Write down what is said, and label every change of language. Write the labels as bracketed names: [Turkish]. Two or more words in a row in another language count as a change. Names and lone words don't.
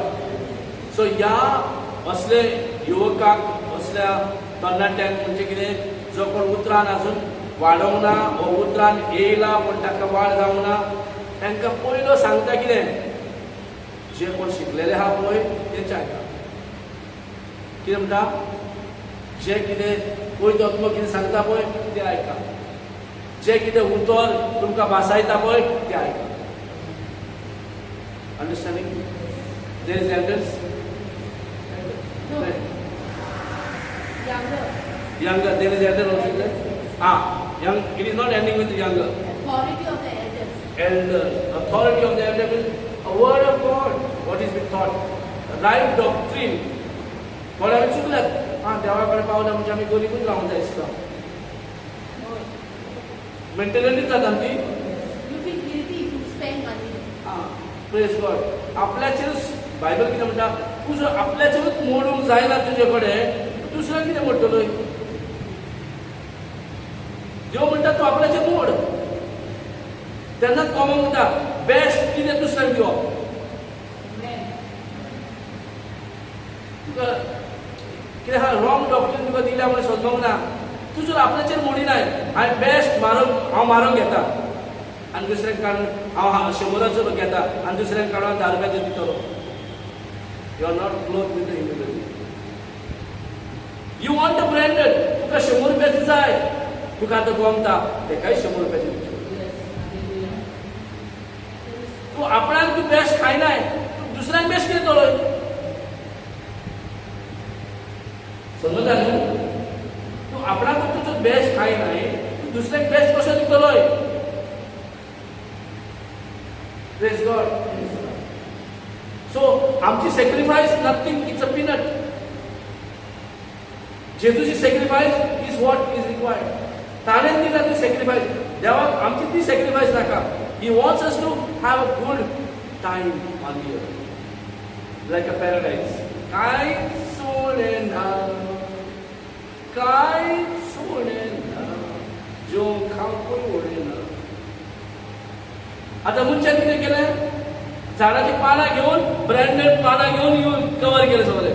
[Konkani] सो ह्या असले युवकाक, असल्या तरणाट्यांक म्हणजे कितें, जो कोण उतरान अजून वाडोवंक ना, वो उतरान येयला पूण ताका वाड जावंक ना, तांकां पयलो सांगता कितें, जे कोण शिकलेले आहा पळय तेंचे आयका. कितें म्हणटा, जे कितें पयतो तुमकां कितें सांगता पळय तें आयका. जे कितें उतर तुमकां भासायता पळय तें आयका. [English] Understanding? There is elders. No. Younger. Younger, there is elder also there. Young. It is not ending with younger. Authority of the elders. Elder, authority of the elder means a word of God. What is being taught? Right doctrine. [Marathi] कोणाला चुकल्यात, देवाकडे पावला म्हणजे आम्ही गरीबच राहून जायचं. [Konkani] मेंटॅलिटी जाता ती. [English] You feel guilty to spend money. Praise God. [Konkani] आपल्याचेर बायबल कितें म्हणटा, तूं जर आपल्याचेरूच मोडूंक जायना तुजे कडेन, दुसऱ्याक कितें मोडटलोय. देव म्हणटा तूं आपल्याचेर मोड. तेन्नाच कोमो म्हणटा बेस्ट कितें दुसऱ्याक दिवप. तुका कितें हा [English] wrong doctrine [Konkani] तुका दिल्या म्हणून सोदपाक ना. तूं जर आपल्याचेर मोडिनाय, हांवें बेस्ट हांव मारूंक घेता आनी दुसऱ्यांक काडून हांव 100 घेता आनी दुसऱ्यांक काडून 10 रुपयाचो दितलो. [English] You are not clothed with the humility. You want a branded. [Konkani] तुका 100 रुपयाची जाय, तुका आतां गोमता तेकाय 100 रुपयाची दितलो. तूं आपणाक तूं बेस्ट खायनाय, तूं दुसऱ्यांक बेस्ट दितलोय. समजता न्हू? तूं आपणाक तुजो बेस्ट खायनाय, तूं दुसऱ्याक बेस्ट कसो दितलोय. [English] Praise God. So आमची sacrifice nothing, it's a peanut. जेजूची sacrifice is what is required. [Konkani] ताणें दिला ती सॅक्रिफायस. देवाक आमची ती सॅक्रिफायस नाका. [English] He wants us to have a good time on the earth, like a paradise. [Konkani] कांयच सोडेना, कांयच सोडेना, जेवंक खावंकूय उडयना. आतां मनशान कितें केलें, झाडाची पानां घेवन, ब्रँडेड पानां घेवन कवर केलें सगळें.